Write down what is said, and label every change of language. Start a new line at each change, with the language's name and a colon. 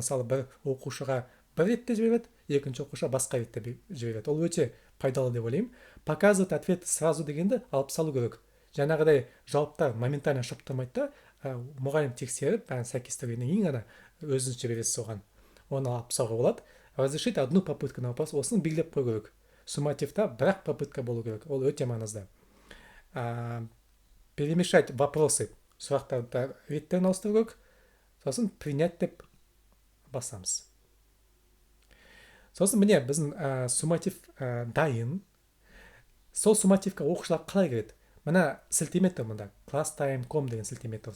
Kazakh: Мысалы, бір оқушыға бір ретте жібереді, екінші оқушыға басқа ретте жібереді. Ол өте пайдалы деп ойлаймын.
Russian: Показывать ответы сразу
Kazakh: дегенді алып салу керек. Жаңағыдай жауаптар моментально шығып тұрмайды да, мұғалім тексеріп, бәрін сәйкестіргеннен кейін ғана өзіңіз жібересіз оған. Оны алып салуға болады.
Russian: Разрешить одну попытку на вопрос.
Kazakh: Осыны белгілеп қою керек. Суммативта бірақ попытка болу керек. Ол өте маңызды.
Russian: Перемешать вопросы.
Kazakh: Сұрақтарды реттерін ауыстыру керек. Сосын принять деп басамыз. Сосын міне біздің сумматив дайын. Сол суммативқа оқушылар қалай кіреді? Мына сілтеме тұр мұнда. Classtime.com деген сілтеме тұр.